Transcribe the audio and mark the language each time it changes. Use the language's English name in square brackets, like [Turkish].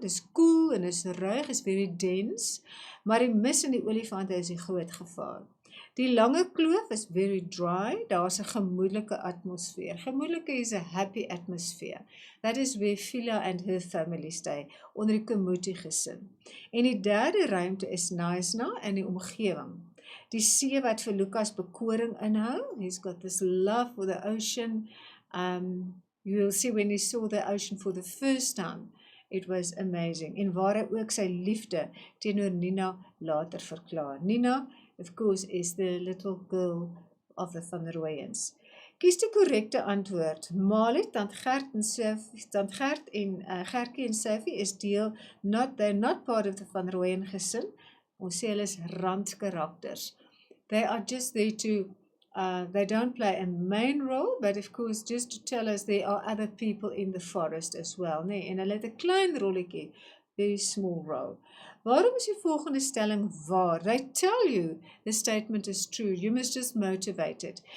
[Afrikaans] Dis cool en is ruig, [English] is very dense. [Afrikaans] Maar die mis en die olifante is die groot gevaar. Die lange kloof is [English] very dry. [Afrikaans] Daar's 'n gemoedelike atmosfeer. [English] Gemoedelike is a happy atmosphere. That is where Phila and her family stay, [Afrikaans] onder die Komuti gesin. En die derde ruimte is Knysna en die omgewing. Die see wat vir Lukas bekoring inhou. [English] He's got this love for the ocean. You will see when he saw the ocean for the first time, it was amazing. [Afrikaans] En waar hy ook sy liefde teenoor Nina later verklaar. [English] Nina, of course, is the little girl of the Van Rooyens. [Afrikaans] Kies die korrekte antwoord. Molly, Tant Gert en Gertjie en Sophie is [English] they're not part of the [Afrikaans] Van Rooyen gesin. Ons sê hulle is randkarakters. [English] They are just there to, they don't play a main role, but of course just to tell us there are other people in the forest as well. [Afrikaans] Nee, en hulle het 'n klein rolletjie, [English] very small role. [Afrikaans] Waarom is die volgende stelling waar? [English] They tell you the statement is true. You must just motivate it.